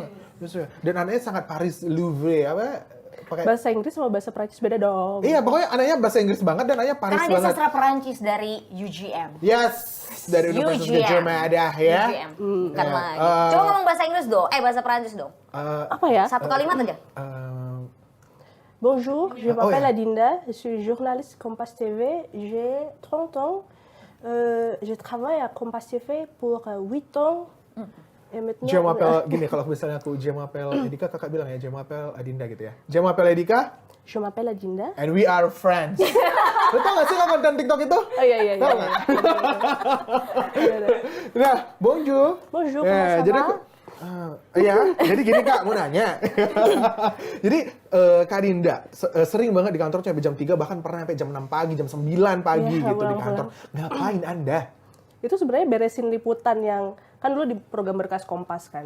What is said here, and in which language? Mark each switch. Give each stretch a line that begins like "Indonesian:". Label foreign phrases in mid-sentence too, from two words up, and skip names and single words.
Indonesian: Dan anaknya sangat Paris Louvre apa? Pakai Bahasa Inggris sama bahasa Prancis beda dong. Iya, pokoknya anaknya bahasa Inggris banget dan anaknya Paris Karena dia banget. sastra Perancis dari UGM. Yes, dari Universitas UGM. Gadjah Mada ya. UGM. Bukan Ya, lagi. Coba ngomong bahasa Inggris dong. Bahasa Perancis dong. Apa ya? Satu kalimat aja.
French: Bonjour, je Oh, m'appelle
Indonesian: ya.
French: Adinda, je suis journaliste Kompas TV, j'ai 30 ans, je travaille à Kompas TV pour 8 ans, et maintenant...
Indonesian: Jamapel gini, kalau misalnya aku Jamapel Edika, kakak bilang ya Jamapel Adinda gitu ya. Jamapel Edika,
French: Je m'appelle Adinda.
English: and we are friends.
Indonesian: Lu tau gak sih kalau konten TikTok itu? Oh iya. Tahu nggak? Nah,
French: bonjour. Bonjour,
Indonesian: Ya,
French: comment ça
Indonesian: jadi
French: va?
Indonesian: aku, iya, jadi gini Kak, mau nanya. Jadi Kak Dinda sering banget di kantor sampai jam 3, bahkan pernah sampai jam 6 pagi, jam 9 pagi Iya, gitu di pulang-pulang. kantor. Ngapain Anda? Itu sebenarnya beresin liputan yang kan dulu di program Berkas Kompas kan.